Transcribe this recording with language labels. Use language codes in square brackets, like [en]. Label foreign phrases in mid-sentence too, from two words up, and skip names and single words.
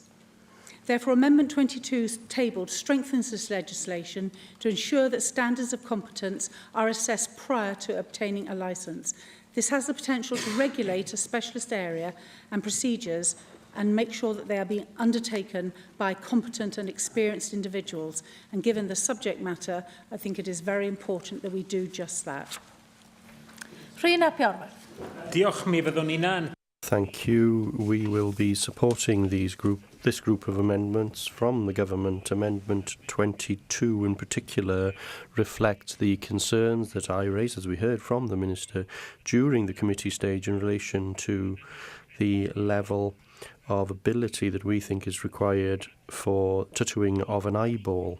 [en] Therefore, Amendment 22 tabled strengthens this legislation to ensure that standards of competence are assessed prior to obtaining a licence. This has the potential to regulate a specialist area and procedures and make sure that they are being undertaken by competent and experienced individuals. And given the subject matter, I think it is very important that we do just that. Rhina Piorwerth. [cy] Diolch, mi fyddwn ni'n. [en] Thank you. We will be supporting this group of amendments from the government. Amendment 22 in particular reflects the concerns that I raised, as we heard from the Minister, during the committee stage in relation to the level of ability that we think is required for tattooing of an eyeball.